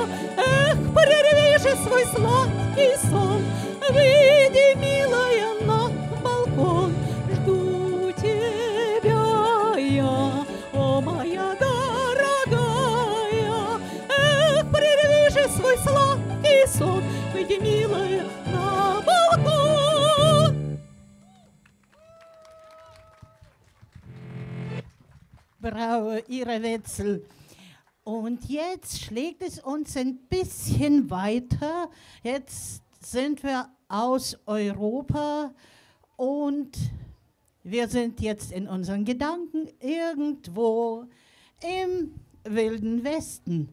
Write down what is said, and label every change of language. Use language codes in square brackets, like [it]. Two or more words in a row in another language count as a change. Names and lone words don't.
[ru] Эх, прерви же свой сладкий сон, выйди, милая, на балкон. Жду тебя я, о, моя дорогая. Эх, прерви же свой сладкий сон, выйди, милая, на балкон. [de] Bravo, Ira Wetzel. Und jetzt schlägt es uns ein bisschen weiter. Jetzt sind wir aus Europa und wir sind jetzt in unseren Gedanken irgendwo im Wilden Westen.